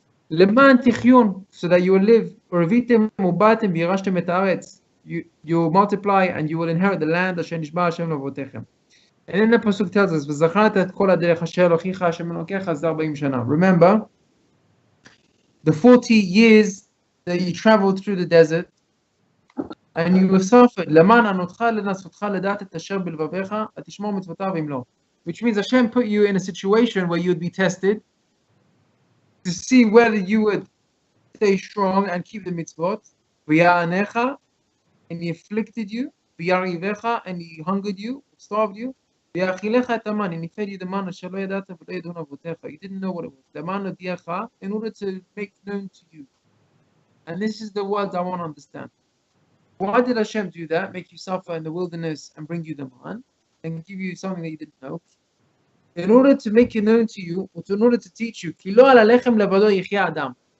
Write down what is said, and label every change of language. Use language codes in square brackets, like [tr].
[he] למען תחיון, [en] so that you will live. [he] ורביתם ובאתם וירשתם את הארץ. [en] You will multiply and you will inherit the land [he] אשר נשבע השם לאבותיכם. [en] And then the pasuk tells us, [he] וזכרת את כל הדרך אשר אלוהיך השם אלוקיך זה 40 שנה. [en] Remember, the 40 years that you traveled through the desert, and you suffered, [he] למען ענותך לנסותך לדעת את אשר בלבביך, ותשמור מצוותיו אם לא. [en] Which means Hashem put you in a situation where you would be tested to see whether you would stay strong and keep the mitzvot. [he] ויענך, [en] and he afflicted you. [he] וירעבך, [en] and he hungered you, starved you. [he] ויאכילך את המן, [en] and he fed you the man [he] אשר לא ידעת ולא ידעון אבותיך. [en] You didn't know what it was. [he] למען הודיעך, [en] in order to make known to you. And this is the words I want to understand. Why did Hashem do that? Make you suffer in the wilderness and bring you the man and give you something that you didn't know? In order to make it known to you, or in order to teach you, [he] כי לא על הלחם לבדו יחיה אדם.